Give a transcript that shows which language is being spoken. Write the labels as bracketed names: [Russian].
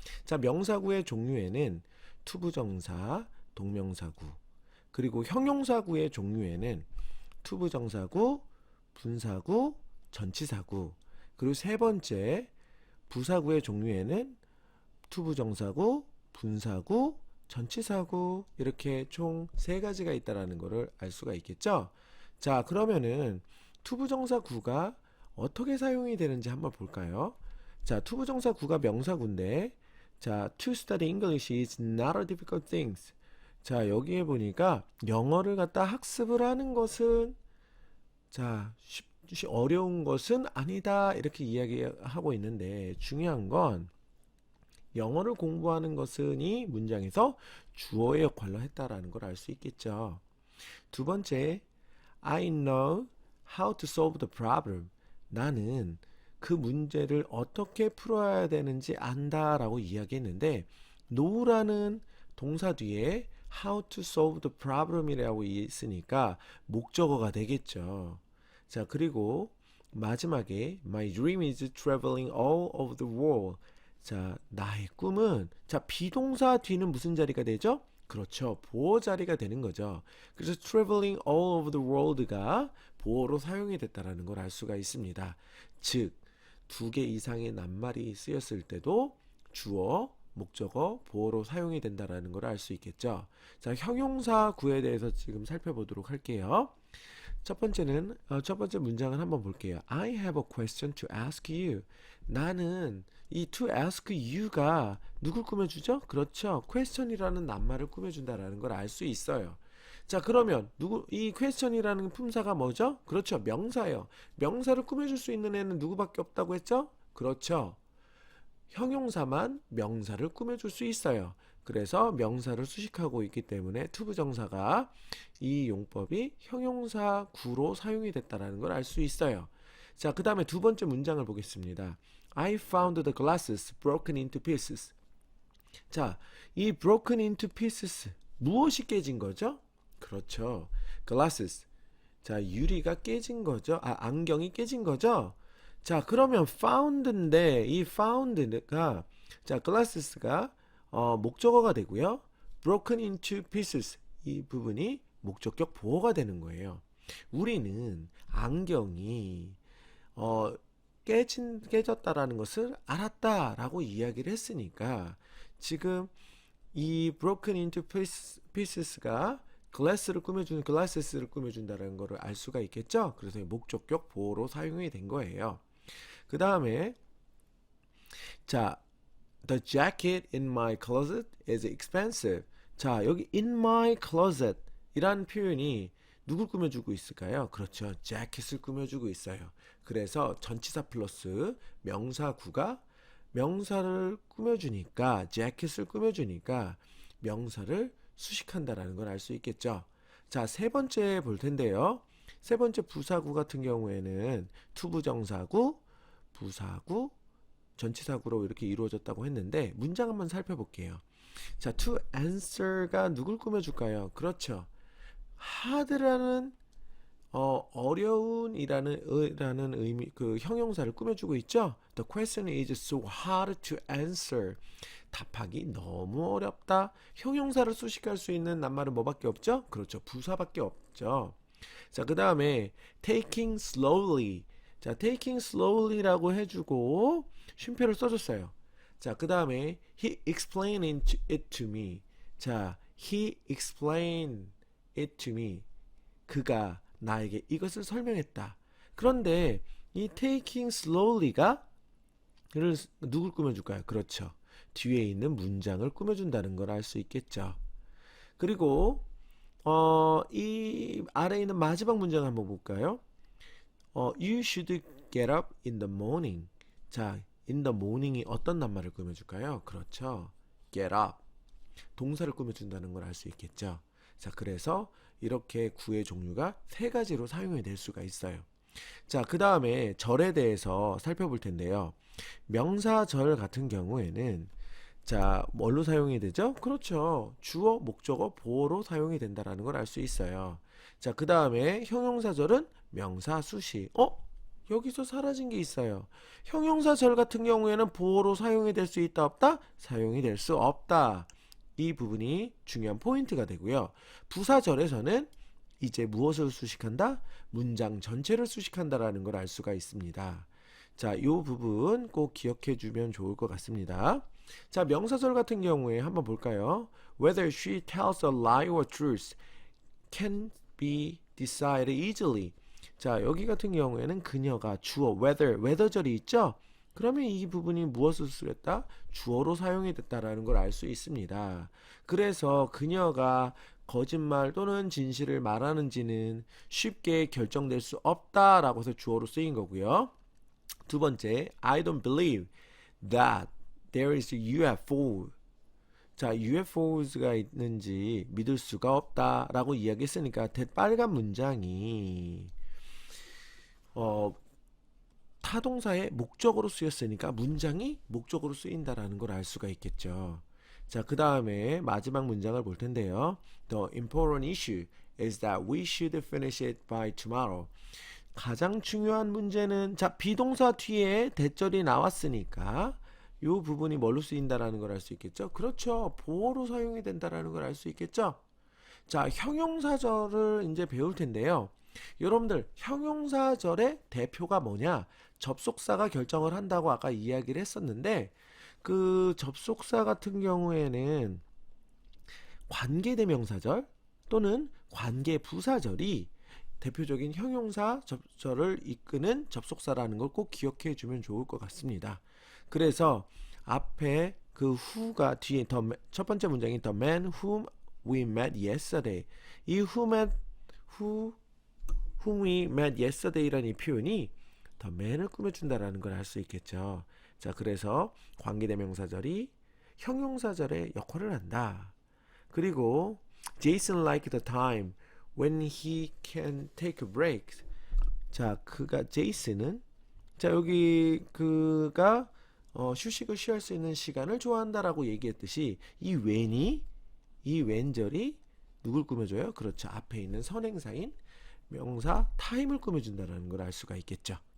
[Korean] 자, 명사구의 종류에는 투부정사, 동명사구, 그리고 형용사구의 종류에는 투부정사구, 분사구, 전치사구, 그리고 세 번째 부사구의 종류에는 투부정사구, 분사구, 전치사구, 이렇게 총 세 가지가 있다라는 것을 알 수가 있겠죠. 자, 그러면은 투부정사구가 어떻게 사용이 되는지 한번 볼까요? 자, 투부정사구가 명사구인데, 자, [English] to study English is not a difficult thing. [Korean] 자, 여기에 보니까 영어를 갖다 학습을 하는 것은, 자, 어려운 것은 아니다, 이렇게 이야기하고 있는데, 중요한 건 영어를 공부하는 것은 이 문장에서 주어의 역할로 했다라는 걸 알 수 있겠죠. 두 번째, [English] I know how to solve the problem. [Korean] 나는 그 문제를 어떻게 풀어야 되는지 안다라고 이야기했는데, know라는 동사 뒤에 [English] how to solve the problem [Korean] 이라고 있으니까 목적어가 되겠죠. 자, 그리고 마지막에 [English] my dream is traveling all over the world. [Korean] 자, 나의 꿈은, 자, 비동사 뒤는 무슨 자리가 되죠? 그렇죠. 보어 자리가 되는 거죠. 그래서 [English] traveling all over the world [Korean] 가 보어로 사용이 됐다라는 걸 알 수가 있습니다. 즉, 두 개 이상의 낱말이 쓰였을 때도 주어, 목적어, 보어로 사용이 된다라는 걸 알 수 있겠죠. 자, 형용사 구에 대해서 지금 살펴보도록 할게요. 첫 번째 문장을 한번 볼게요. [English] I have a question to ask you. [Korean] 나는 이 [English] to ask you [Korean] 가 누굴 꾸며주죠? 그렇죠. question이라는 낱말을 꾸며준다라는 걸 알 수 있어요. 자, 그러면 이 question이라는 품사가 뭐죠? 그렇죠. 명사예요. 명사를 꾸며줄 수 있는 애는 누구밖에 없다고 했죠? 그렇죠. 형용사만 명사를 꾸며줄 수 있어요. 그래서 명사를 수식하고 있기 때문에 투부정사가 이 용법이 형용사 구로 사용이 됐다는 걸 알 수 있어요. 자, 그 다음에 두 번째 문장을 보겠습니다. [English] I found the glasses broken into pieces. [Korean] 자, 이 [English] broken into pieces, [Korean] 무엇이 깨진 거죠? 그렇죠. glasses. 자, 유리가 깨진 거죠. 안경이 깨진 거죠. 자, 그러면 found인데 이 found가, 자, glasses가 목적어가 되고요. [English] broken into pieces, [Korean] 이 부분이 목적격 보어가 되는 거예요. 우리는 안경이 깨졌다라는 것을 알았다라고 이야기를 했으니까 지금 이 [English] broken into pieces [Korean] 가 glasses를 꾸며준다는 것을 알 수가 있겠죠. 그래서 목적격 보어로 사용이 된 거예요. 그 다음에, 자, [English] the jacket in my closet is expensive. [Korean] 자, 여기 [English] in my closet [Korean] 이란 표현이 누굴 꾸며주고 있을까요? 그렇죠. 재킷을 꾸며주고 있어요. 그래서 전치사 플러스 명사구가 명사를 꾸며주니까, 재킷을 꾸며주니까 명사를 수식한다라는 걸 알 수 있겠죠. 자, 세 번째 볼 텐데요. 세 번째 부사구 같은 경우에는 투부정사구, 부사구, 전치사구로 이렇게 이루어졌다고 했는데 문장 한번 살펴볼게요. 자, to answer가 누굴 꾸며줄까요? 그렇죠. hard라는 어려운이라는 의미 그 형용사를 꾸며주고 있죠. [English] The question is so hard to answer. [Korean] 답하기 너무 어렵다. 형용사를 수식할 수 있는 낱말은 뭐밖에 없죠? 그렇죠. 부사밖에 없죠. 자, 그 다음에 [English] taking slowly. [Korean] 자, taking slowly라고 해주고 쉼표를 써줬어요. 자, 그 다음에 [English] he explained it to me. 자, he explained it to me. [Korean] 그가 나에게 이것을 설명했다. 그런데 이 taking slowly가 누굴 꾸며줄까요? 그렇죠. 뒤에 있는 문장을 꾸며준다는 걸 알 수 있겠죠. 그리고 이 아래에 있는 마지막 문장 한번 볼까요? [English] You should get up in the morning. [Korean] 자, [English] in the morning [Korean] 이 어떤 낱말을 꾸며줄까요? 그렇죠. [English] get up. [Korean] 동사를 꾸며준다는 걸 알 수 있겠죠. 자, 그래서 이렇게 구의 종류가 세 가지로 사용이 될 수가 있어요. 자, 그 다음에 절에 대해서 살펴볼 텐데요. 명사절 같은 경우에는 자, 뭘로 사용이 되죠? 그렇죠. 주어, 목적어, 보어로 사용이 된다는 걸 알 수 있어요. 자, 그 다음에 형용사절은 명사, 수시. 여기서 사라진 게 있어요. 형용사절 같은 경우에는 보어로 사용이 될 수 있다, 없다? 사용이 될 수 없다. 이 부분이 중요한 포인트가 되고요. 부사절에서는 이제 무엇을 수식한다? 문장 전체를 수식한다라는 걸 알 수가 있습니다. 자, 이 부분 꼭 기억해 주면 좋을 것 같습니다. 자, 명사절 같은 경우에 한번 볼까요? [English] Whether she tells a lie or truth can be decided easily. [Korean] 자, 여기 같은 경우에는 그녀가 주어 whether절이 있죠? 그러면 이 부분이 무엇을 쓰였다? 주어로 사용이 됐다라는 걸 알 수 있습니다. 그래서 그녀가 거짓말 또는 진실을 말하는지는 쉽게 결정될 수 없다라고 해서 주어로 쓰인 거고요. 두 번째, [English] I don't believe that there is a UFO. [Korean] 자, UFOs가 있는지 믿을 수가 없다라고 이야기했으니까 빨간 문장이 타동사의 목적으로 쓰였으니까 문장이 목적으로 쓰인다라는 걸 알 수가 있겠죠. 자, 그 다음에 마지막 문장을 볼 텐데요. [English] The important issue is that we should finish it by tomorrow. [Korean] 가장 중요한 문제는 자, 비동사 뒤에 대절이 나왔으니까 이 부분이 뭘로 쓰인다라는 걸 알 수 있겠죠. 그렇죠. 보어로 사용이 된다라는 걸 알 수 있겠죠. 자, 형용사절을 이제 배울 텐데요. 여러분들 형용사절의 대표가 뭐냐? 접속사가 결정을 한다고 아까 이야기를 했었는데 그 접속사 같은 경우에는 관계대명사절 또는 관계부사절이 대표적인 형용사절을 이끄는 접속사라는 걸 꼭 기억해 주면 좋을 것 같습니다. 그래서 앞에 그 who가 뒤에 첫 번째 문장인 [English] the man whom we met yesterday. [Korean] 이 [English] whom we met yesterday [Korean] 라는 이 표현이 [English] the man [Korean] 을 꾸며준다라는 걸 알 수 있겠죠. 자, 그래서 관계대명사절이 형용사절의 역할을 한다. 그리고 [English] Jason liked the time when he can take a break. [Korean] 자, 제이슨은 자, 여기 그가 휴식을 취할 수 있는 시간을 좋아한다라고 얘기했듯이 이 when절이 누굴 꾸며줘요? 그렇죠. 앞에 있는 선행사인 명사 time을 꾸며준다는 걸 알 수가 있겠죠.